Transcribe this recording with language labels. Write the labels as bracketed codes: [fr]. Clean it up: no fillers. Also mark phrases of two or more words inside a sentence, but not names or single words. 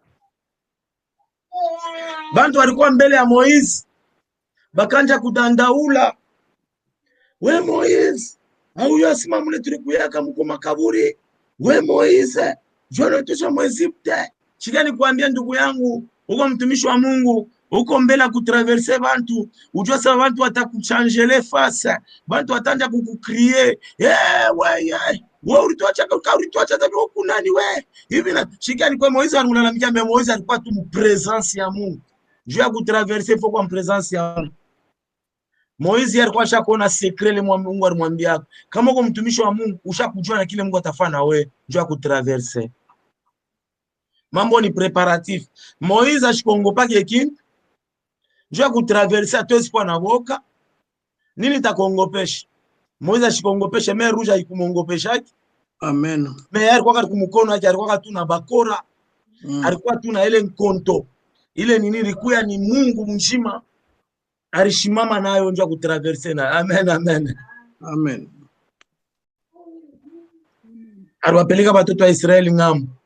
[sw] Bantu walikuwa mbele ya Moïse. Bakanja kudandaula. We Moïse, au yasima mule tulikuyaka mko makaburi. We Moïse, jona tosha Mwezipte. Shikani kuambia ndugu yangu, uko mtumishi wa Mungu, uko mbele kutraverse bantu, ujua sa bantu watakuchanjele face, bantu watanja kukukrier. Wewe ulituacha tabi huku nani we? Hivi na shikani kwa Moïse anamlalamikia mais Moïse alikuwa tu mu presence ya Mungu. Juu ya kutraverse faut kwa presence ya Mungu. Moïse alikuwa shakona secret le Mungu alimwambia. Kama uko mtumishi wa Mungu, ushakujua na kile Mungu atafanya wewe, juu ya kutraverse. Mambo ni preparatif. Moïse ashikongopa kintu. Juu ya kutraverse atoezi kwa na boka. Nini takongopesha? Moïse ashikongopesha [fr] mer rouge [sw] aikumongopesha. Amen. Mais alikuwa kumukono yake alikuwa tu na bakora. Alikuwa tu na ile nkonto. Ile nini ilikuwa ni Mungu mzima. Alishimama nayo njoo kutraverse na. Amen, amen. Amen. Aliwapeleka watoto wa Israeli ngambo.